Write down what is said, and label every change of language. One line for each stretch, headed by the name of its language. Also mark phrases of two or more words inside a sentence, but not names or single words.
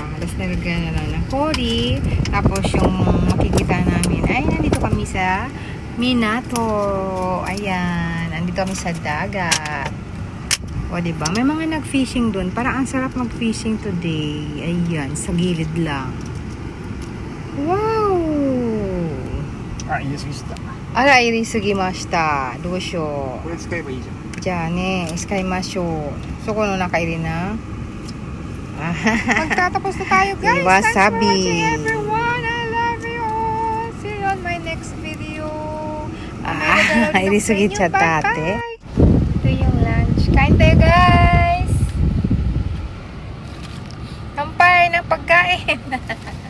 Filipino: Tapos nilagyan na lang ng kori. Tapos yung makikita namin ay nandito kami sa Minato. Ayan, nandito kami sa dagat. O, diba? May mga nag-fishing doon. Parang ang sarap mag-fishing today. Ayan, sa gilid lang. Wow!
Japanese: あ、入れすぎしたあら、入れすぎました。どうしよこれ使えばいいじゃんう。じゃあね、使いましょう。そこの中入れな。
Filipino: Magtatapos na tayo guys. Wasabi.
English: Thanks for watching everyone. I love you all. See you on my next video.
Japanese: 入れすぎちゃったって。
Filipino: Ito yung lunch. Kain tayo guys. Kampay ng pagkain.